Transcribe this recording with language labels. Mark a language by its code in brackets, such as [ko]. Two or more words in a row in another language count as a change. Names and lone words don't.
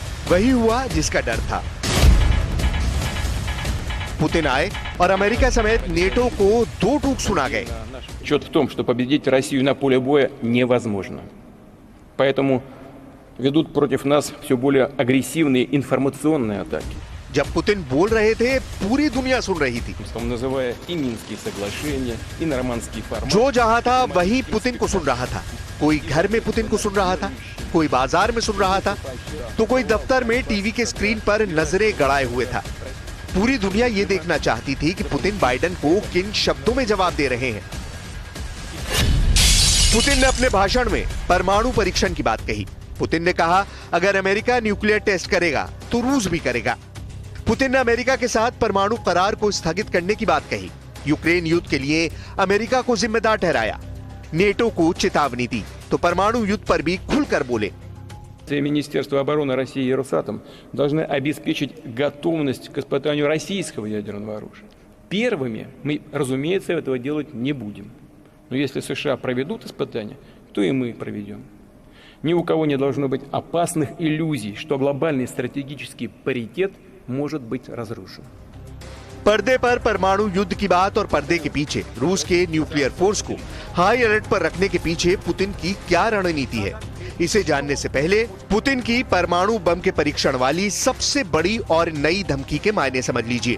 [hi] वही हुआ जिसका डर था। पुतिन आए और अमेरिका समेत नेटो को दो टूक सुना गए। [ru] Счет в том, что победить Россию на поле боя невозможно. Поэтому ведут против нас все более агрессивные информационные атаки. [hi] जब पुतिन बोल रहे थे, पूरी दुनिया सुन रही थी। [ru] Называя и Минские соглашения, и нормандский формат. [hi] जो जहां था वहीं पुतिन को सुन रहा था। कोई घर में पुतिन को सुन रहा था, कोई बाजार में सुन रहा था, तो कोई दफ्तर में टीवी के स्क्रीन पर नजरें गड़ाए हुए था। पूरी दुनिया ये देखना चाहती थी कि पुतिन बाइडेन को किन शब्दों में जवाब दे रहे हैं। पुतिन ने अपने भाषण में परमाणु परीक्षण की बात कही। पुतिन ने कहा, अगर अमेरिका [en] nuclear test [hi] करेगा तो रूस भी करेगा। पुतिन ने अमेरिका के साथ परमाणु करार को स्थगित करने की बात कही। यूक्रेन युद्ध के लिए अमेरिका को जिम्मेदार ठहराया। नेटो को चेतावनी दी तो परमाणु युद्ध पर भी खुलकर बोले। [ru] Министерство обороны России и Росатом должны обеспечить готовность к испытанию российского ядерного оружия. Первыми мы, разумеется, этого делать не будем. Но если США проведут испытания, то и мы проведем. Ни у кого не должно быть опасных иллюзий, что глобальный стратегический паритет может быть разрушен. [hi] पर्दे पर परमाणु युद्ध की बात और पर्दे के पीछे रूस के [en] nuclear force [hi] को [en] high alert [hi] पर रखने के पीछे पुतिन की क्या रणनीति है, इसे जानने से पहले पुतिन की परमाणु बम के परीक्षण वाली सबसे बड़ी और नई धमकी के मायने समझ लीजिए।